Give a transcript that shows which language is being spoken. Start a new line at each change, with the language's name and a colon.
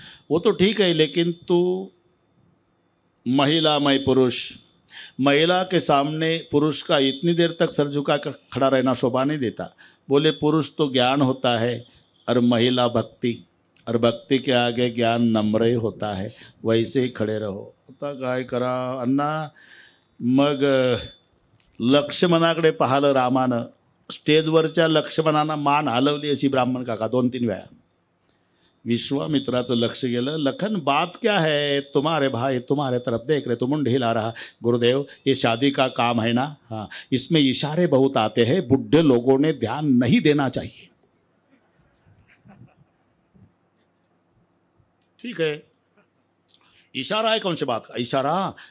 Hindi: वो तो ठीक है, लेकिन तू महिला, मैं पुरुष, महिला के सामने पुरुष का इतनी देर तक सर झुका कर खड़ा रहना शोभा नहीं देता. बोले पुरुष तो ज्ञान होता है और महिला भक्ति, और भक्ति के आगे ज्ञान नम्र ही होता है. वैसे ही खडे रहो.
Marathi: आता काय करा अण्णा. मग लक्ष्मणाकडे पाहिलं रामानं. स्टेजवरच्या लक्ष्मणानं मान हलवली अशी ब्राह्मण काका 2-3 वेळा. विश्वामित्राचं लक्ष गेलं.
Hindi: लखन बात क्या है, तुम्हारे भाई तुम्हारे तरफ देख रहे, तुम मुंड हिला रहा. गुरुदेव ये शादी का काम है ना, हाँ इसमें इशारे बहुत आते हैं, बुढ़े लोगों ने ध्यान नहीं देना चाहिए. ठीक है, इशारा है, कौन सी बात का इशारा?